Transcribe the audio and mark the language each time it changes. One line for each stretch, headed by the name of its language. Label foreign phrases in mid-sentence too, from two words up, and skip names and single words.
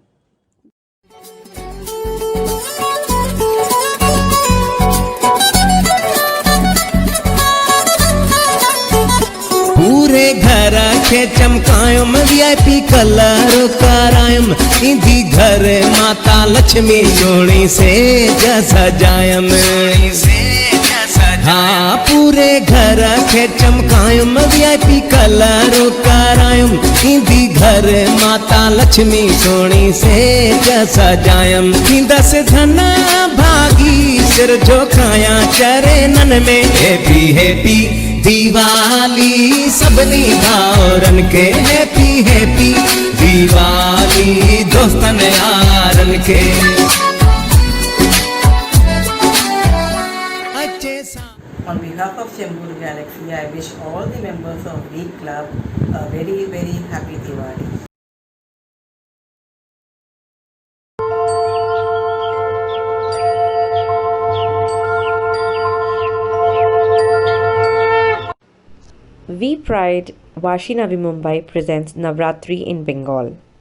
Sindhi: पूरे घर खे चमकायुम
English: VIP color
Sindhi: करायुम, ईंदी घर माता लक्ष्मी जोड़ी से सजायम। हाँ पूरे घर खे चमकायुम
English: VIP color
Sindhi: करायुम, ईंदी घर माता लक्ष्मी जोड़ी से सजायम। ईंदस धन भागी सिर झुकाया चरणन में,
English: happy happy
Sindhi: दिवाली सभिनी भाउरन के,
English: happy happy
Sindhi: दिवाली दोस्तन यारन के।
English: On behalf of Chembur Galaxy, I wish all the members of V Club a very, very happy Diwali. V Pride Vashi Navi Mumbai presents Navratri in Bengal.